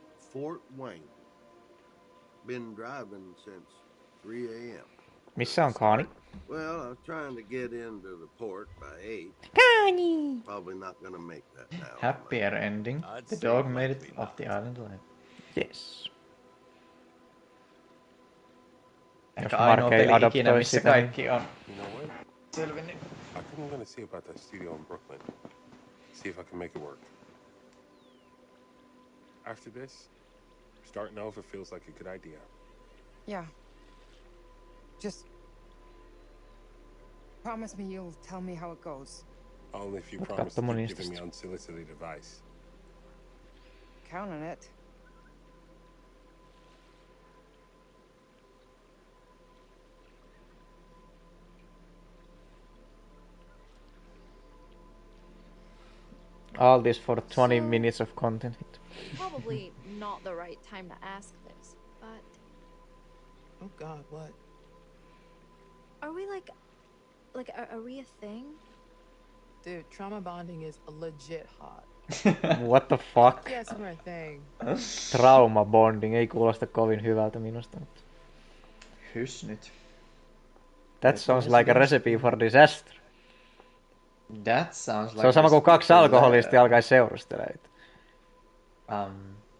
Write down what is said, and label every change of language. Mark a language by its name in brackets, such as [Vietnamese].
[English] Fort Wayne. Been driving since 3 a.m. [Finnish] Missä on Kaani? [English] Well, I was trying to get into the port by 8. [Finnish] Kaani! [English] Probably not gonna make that now. Happier ending. The dog made it off the island alive. Yes. [Finnish] Ehkä ainoa peli ikinä, missä kaikki on selvinnyt. [English] I think I'm gonna see about that studio in Brooklyn. See if I can make it work. After this, start now if it feels like a good idea. Yeah. Just promise me you'll tell me how it goes. Only if you promise to keep giving me unsolicited advice. Count on it. All this for 20 minutes of content. Probably not the right time to ask this, but... Oh god, what? Are we like, are we a thing? Dude, trauma bonding is legit hot. What the fuck? Yes, we're a thing. [Finnish] Trauma bonding ei kuulosta kovin hyvältä minusta. Hys nyt. [English] That sounds like a recipe for disaster. That sounds like... [Finnish] Se on sama kuin kaksi alkoholistia alkaisi seurustelemaan.